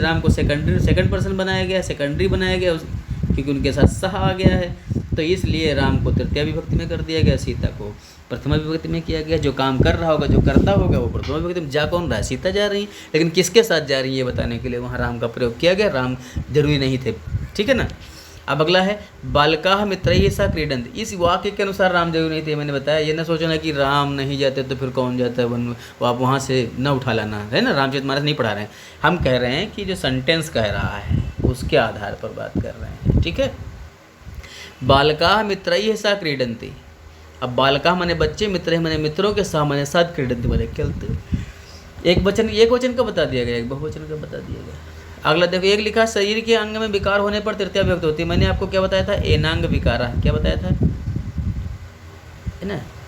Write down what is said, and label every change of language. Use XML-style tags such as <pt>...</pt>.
<hi>राम को second person बनाया गया, सेकेंडरी बनाया गया क्योंकि उनके साथ सह आ गया है। तो इसलिए राम को तृतीया विभक्ति में कर दिया गया, सीता को प्रथमा विभक्ति में किया गया। जो काम कर रहा होगा, जो करता होगा, वो प्रथमा विभक्ति में। जा कौन रहा है? सीता जा रही है, लेकिन किसके साथ जा रही है ये बताने के लिए वहाँ राम का प्रयोग किया गया। राम जरूरी नहीं थे, ठीक है ना। अब अगला है</hi> <sa>बालकाः मित्रैः सह क्रीडन्ति।</sa> <hi>इस वाक्य के अनुसार राम जरूरी नहीं थे, मैंने बताया। ये ना सोचना कि राम नहीं जाते तो फिर कौन जाता है वन, वो आप वहाँ से न उठा लाना है ना। रामचरितमानस नहीं पढ़ा रहे हैं, हम कह रहे हैं कि जो सेंटेंस कह रहा है उसके आधार पर बात कर रहे हैं, ठीक है।</hi> <sa>बालकाः मित्रैः सह क्रीडन्ति।</sa> <hi>अब बालकाः माने बच्चे, मित्रैः माने मित्रों के साथ, माने साथ, क्रीडन्ति माने खेलते। एक वचन का बता दिया गया, एक बहुवचन का बता दिया गया। अगला देखो, एक लिखा शरीर के अंग में विकार होने पर तृतीया विभक्ति होती है। मैंने आपको क्या बताया था? एनांग विकारा, क्या बताया था, है ना।</hi>